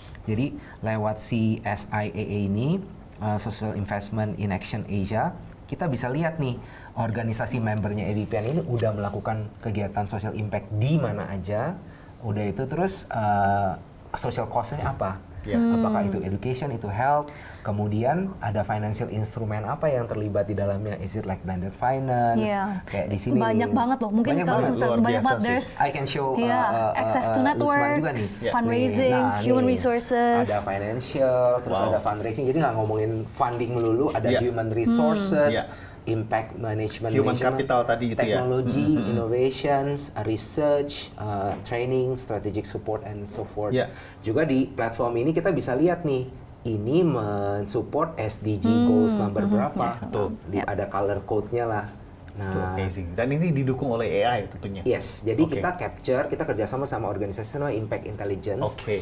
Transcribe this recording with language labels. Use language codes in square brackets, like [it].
[id] Jadi lewat si SIAA ini, Social Investment in Action Asia, kita bisa lihat nih organisasi membernya AVPN ini udah melakukan kegiatan social impact di mana aja, udah itu terus social cost-nya apa? Apakah itu education, itu health, kemudian ada financial instrument apa yang terlibat di dalamnya? [en] Is it like blended finance? [id] Kayak di sini banyak banget loh. Mungkin kalau banyak banget, [en] there's I can show access to network, [id] juga nih. [en] Fundraising, human resources. [id] Ada financial, terus ada fundraising. Jadi nggak ngomongin funding melulu, ada human resources. [en] Impact management, [id] human capital tadi itu [en] technology, innovations, research, training, strategic support, and so forth. [id] Juga di platform ini kita bisa lihat nih, ini mensupport SDG goals number berapa. Ada color code-nya lah. Nah, amazing. Dan ini didukung oleh AI tentunya. Yes, jadi kita capture, kita kerjasama sama organisasi namanya Impact Intelligence.